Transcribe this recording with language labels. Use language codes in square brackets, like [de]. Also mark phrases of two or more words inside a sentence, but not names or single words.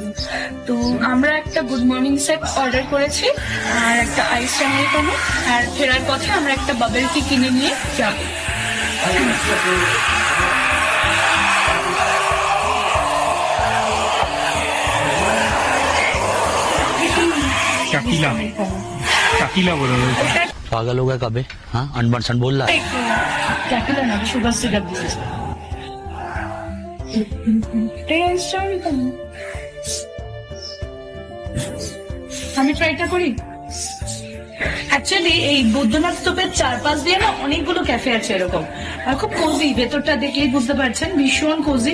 [bn] তো আমরা একটা [en] good morning set [bn] অর্ডার করেছি আর একটা [en] ice americano, [bn] আর ফেরার পথে আমরা একটা [en] bubble tea [bn] কিনে নিয়ে যাবো। টাকিলা টাকিলা বলে [hi] पागल हो गया कबे? हाँ अनबन सन बोल रहा है। [bn] টাকিলা না, [en] sugar syrup [bn] দিয়েছে। আমি ট্রাইটা করি। অ্যাকচুয়ালি এই বৌদ্ধনাথ স্তূপের চারপাশ দিয়ে না অনেকগুলো ক্যাফে আছে এরকম, আর খুব কোজি, ভেতরটা দেখলেই বুঝতে পারছেন ভীষণ কোজি।